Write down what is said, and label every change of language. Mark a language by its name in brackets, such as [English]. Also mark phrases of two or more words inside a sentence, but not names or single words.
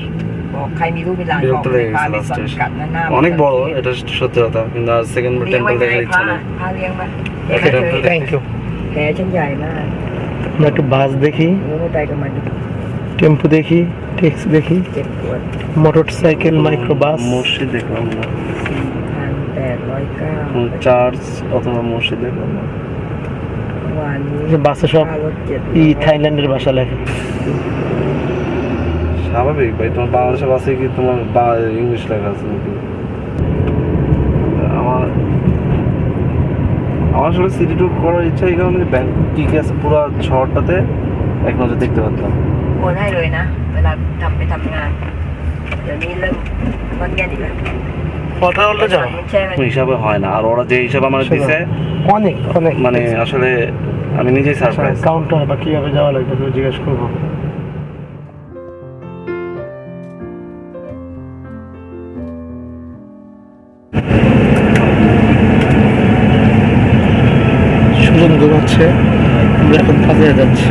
[Thai] ใครมีรูปมีหลาน [Bangla] বিরক্ত লেগে গেছে লাস্টে এসে। অনেক বড়, এটা সত্যি কথা, কিন্তু আর [English] second temple [Bangla] দেখার ইচ্ছা নেই। [Thai] พาเลี้ยงมา [English] Thank you. [Thai] แผลฉันใหญ่มาก [Bangla] আমরা একটু বাস দেখি, [Thai] ไม่ไปกับมัน [Bangla] টেম্পু দেখি, ট্যাক্সি দেখি, [Thai] เจ็บปวด [Bangla] মোটর সাইকেল, মাইক্রোবাস। মসজিদ দেখলাম না, 1,809 চার্চ অথবা মসজিদ দেখলাম না। [Thai] วันนี้ [Bangla] যে বাসে সব [Thai] ค่ารถ700 [Bangla] থাইল্যান্ডের ভাষা লেখে। স্বাভাবিক ভাই, তোমার বাংলাদেশের বাসে কি তোমার ইংলিশ লেখা আছে নাকি? আমার আসলে [English] city tour [Bangla] করার ইচ্ছা এই কারণে, ব্যাংকক কি কি আছে পুরো শহরটাতে এক নজর দেখতে পারতাম। [Thai] โอนให้เลยนะ เวลาไปทำงาน เดี๋ยวนี้เริ่มวันเย็นอีกแล้ว [Bangla] কথা বলতে যাও, [Thai] ใช่ไหม [Bangla] ওই হিসাবে হয় না, আর ওরা যে হিসাবে আমার দিছে অনেক অনেক মানে আসলে আমি নিজেই সারপ্রাইজ। কাউন্টার বা কিভাবে যাওয়া লাগবে জিজ্ঞেস করবো। সুজন ঘুমাচ্ছে, আমরা এখন পালিয়ে যাচ্ছি।